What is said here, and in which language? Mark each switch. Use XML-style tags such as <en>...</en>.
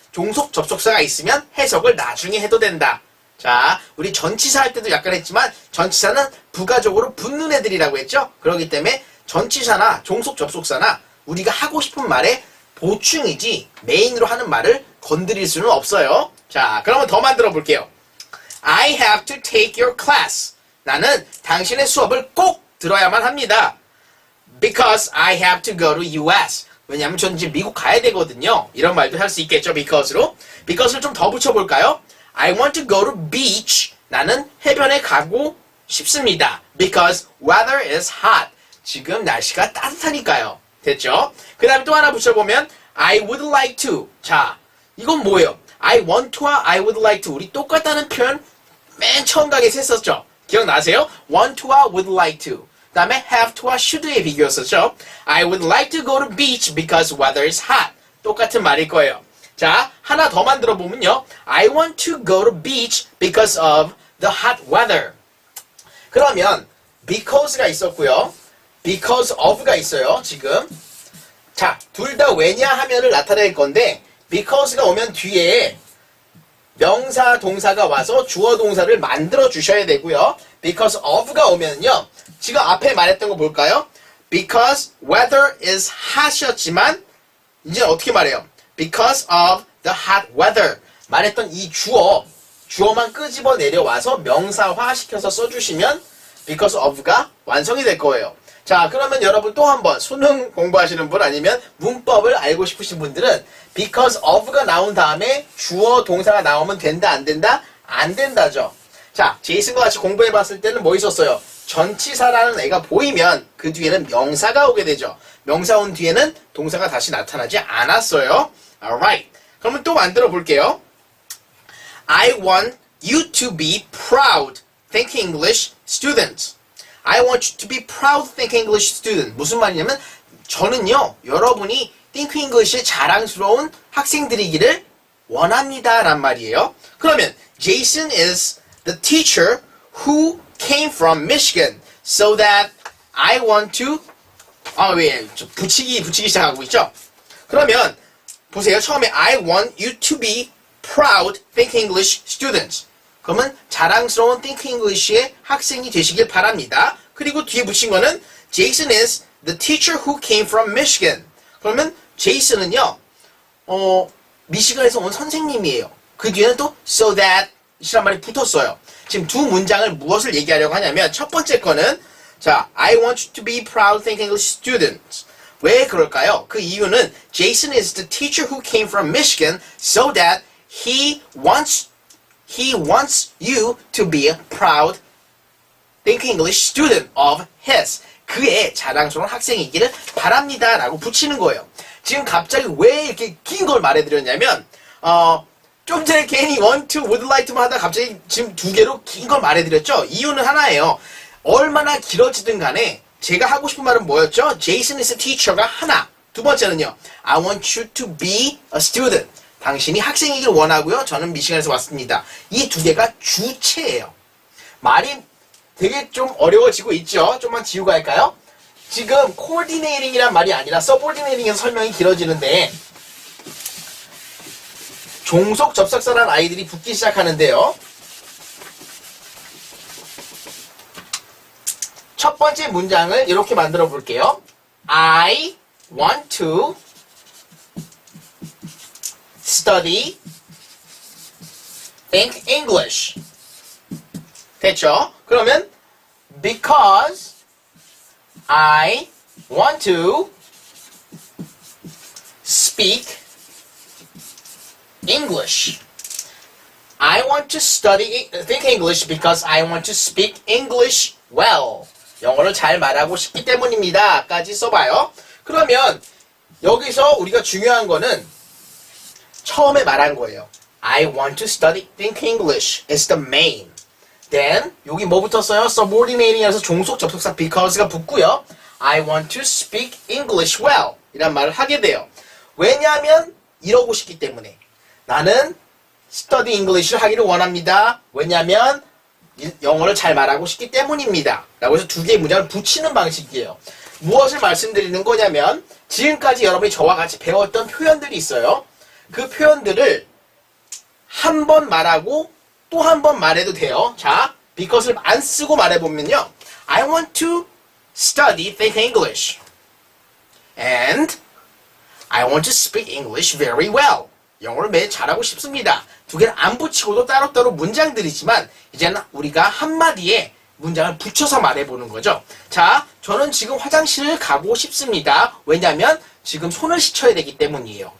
<ko>종속 접속사가 있으면 해석을 나중에 해도 된다. 자, 우리 전치사 할 때도 약간 했지만 전치사는 부가적으로 붙는 애들이라고 했죠. 그렇기 때문에 전치사나 종속 접속사나 우리가 하고 싶은 말에 보충이지 메인으로 하는 말을 건드릴 수는 없어요. 자, 그러면 더 만들어 볼게요.</ko> <en>I have to take your class.</en> <ko>나는 당신의 수업을 꼭 들어야만 합니다.</ko> <en>Because I have to go to US.</en> <ko>왜냐하면 저는 이제 미국 가야 되거든요. 이런 말도 할 수 있겠죠, because로. because를 좀 더 붙여볼까요?</ko> <en>I want to go to beach.</en> <ko>나는 해변에 가고 싶습니다.</ko> <en>Because weather is hot.</en> <ko>지금 날씨가 따뜻하니까요. 됐죠? 그 다음에 또 하나 붙여보면</ko> <en>I would like to.</en> <ko>자, 이건 뭐예요?</ko> <en>I want to와 I would like to.</en> <ko>우리 똑같다는 표현 맨 처음 강의에서 했었죠? 기억나세요?</ko> <en>want to와 would like to.</en> <ko>그 다음에 have to와 should의 비교였었죠?</ko> <en>I would like to go to beach because weather is hot.</en> <ko>똑같은 말일 거예요. 자, 하나 더 만들어 보면요.</ko> <en>I want to go to beach because of the hot weather.</en> <ko>그러면 because가 있었고요. because of가 있어요, 지금. 자, 둘 다 왜냐하면을 나타낼 건데 because가 오면 뒤에 명사, 동사가 와서 주어, 동사를 만들어 주셔야 되고요. because of가 오면요. 지금 앞에 말했던 거 볼까요?</ko> <en>Because weather is hot이었지만</en> <ko>이제 어떻게 말해요?</ko> <en>Because of the hot weather.</en> <ko>말했던 이 주어만 끄집어 내려와서 명사화 시켜서 써주시면 because of가 완성이 될 거예요. 자, 그러면 여러분 또 한 번 수능 공부하시는 분 아니면 문법을 알고 싶으신 분들은 because of가 나온 다음에 주어, 동사가 나오면 된다, 안 된다? 안 된다죠. 자, 제이슨과 같이 공부해 봤을 때는 뭐 있었어요? 전치사라는 애가 보이면 그 뒤에는 명사가 오게 되죠. 명사 온 뒤에는 동사가 다시 나타나지 않았어요.</ko> <en>Alright.</en> <ko>그러면 또 만들어 볼게요.</ko> <en>I want you to be proud Think English students. I want you to be proud Think English student.</en> <ko>무슨 말이냐면 저는요, 여러분이 Think English의 자랑스러운 학생들이기를 원합니다 란 말이에요.</ko> <en>그러면 Jason is the teacher who came from Michigan so that I want to</en> <ko>붙이기 시작하고 있죠. 그러면 보세요.</ko> <en>처음에 I want you to be proud Think English students.</en> <ko>그러면 자랑스러운 Think English의 학생이 되시길 바랍니다. 그리고 뒤에 붙인 거는</ko> <en>Jason is the teacher who came from Michigan.</en> <ko>그러면 제이슨은요, 미시간에서 온 선생님이에요. 그 뒤에는 또 so that 이란 말이 붙었어요. 지금 두 문장을 무엇을 얘기하려고 하냐면 첫 번째 거는 자,</ko> <en>I want you to be proud Think English students.</en> <ko>왜 그럴까요? 그 이유는</ko> <en>Jason is the teacher who came from Michigan so that he wants you to be a proud Think English student of his.</en> <ko>그의 자랑스러운 학생이기를 바랍니다 라고 붙이는 거예요. 지금 갑자기 왜 이렇게 긴 걸 말해드렸냐면 좀 전에 괜히 want to, would like to만 하다가 갑자기 지금 두 개로 긴 걸 말해드렸죠. 이유는 하나예요. 얼마나 길어지든 간에 제가 하고 싶은 말은 뭐였죠?</ko> <en>Jason is a teacher가 하나.</en> <ko>두 번째는요.</ko> <en>I want you to be a student.</en> <ko>당신이 학생이길 원하고요. 저는 미시간에서 왔습니다. 이 두 개가 주체예요. 말이 되게 좀 어려워지고 있죠. 좀만 지우고 할까요? 지금 coordinating이란 말이 아니라 subordinating에서 설명이 길어지는데 종속 접속사라는 아이들이 붙기 시작하는데요. 첫 번째 문장을 이렇게 만들어 볼게요.</ko> <en>I want to study, think English.</en> <ko>됐죠? 그러면</ko> <en>because I want to speak English. I want to study, think English because I want to speak English well.</en> <ko>영어를 잘 말하고 싶기 때문입니다. 까지 써봐요. 그러면 여기서 우리가 중요한 거는 처음에 말한 거예요.</ko> <en>I want to study, think English is the main. Then</en> <ko>여기 뭐 붙었어요? subordinating에서 종속 접속사 because가 붙고요.</ko> <en>I want to speak English well.</en> <ko>이란 말을 하게 돼요. 왜냐하면 이러고 싶기 때문에. 나는</ko> <en>study English</en> <ko>를 하기를 원합니다. 왜냐하면 영어를 잘 말하고 싶기 때문입니다. 라고 해서 두 개의 문장을 붙이는 방식이에요. 무엇을 말씀드리는 거냐면 지금까지 여러분이 저와 같이 배웠던 표현들이 있어요. 그 표현들을 한 번 말하고 또 한 번 말해도 돼요. 자, because를 안 쓰고 말해보면요.</ko> <en>I want to study, think English. And I want to speak English very well.</en> <ko>영어를 매일 잘하고 싶습니다. 두 개를 안 붙이고도 따로따로 문장들이지만 이제는 우리가 한마디에 문장을 붙여서 말해보는 거죠. 자, 저는 지금 화장실을 가고 싶습니다. 왜냐하면 지금 손을 씻어야 되기 때문이에요.</ko>